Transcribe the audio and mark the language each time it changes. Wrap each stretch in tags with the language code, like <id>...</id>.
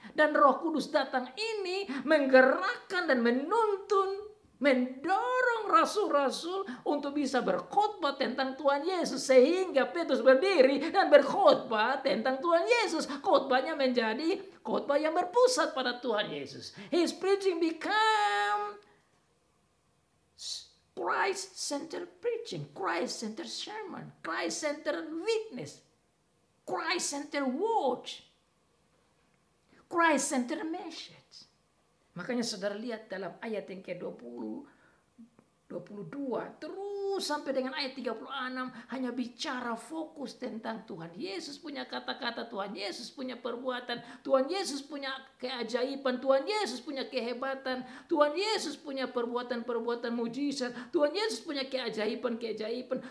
<id>Dan Roh Kudus datang ini menggerakkan dan menuntun, mendorong rasul-rasul untuk bisa berkhotbah tentang Tuhan Yesus. Sehingga Petrus berdiri dan berkhotbah tentang Tuhan Yesus. Khotbahnya menjadi khotbah yang berpusat pada Tuhan Yesus.</id> <en>His preaching become Christ-centered preaching, Christ-centered sermon, Christ-centered witness, Christ-centered words, Christ-centered message.</en> <id>Makanya saudara lihat dalam ayat yang ke-20, 22 terus sampai dengan ayat 36 hanya bicara fokus tentang Tuhan Yesus punya kata-kata, Tuhan Yesus punya perbuatan, Tuhan Yesus punya keajaiban, Tuhan Yesus punya kehebatan, Tuhan Yesus punya perbuatan-perbuatan mujizat, Tuhan Yesus punya keajaiban-keajaiban.</id>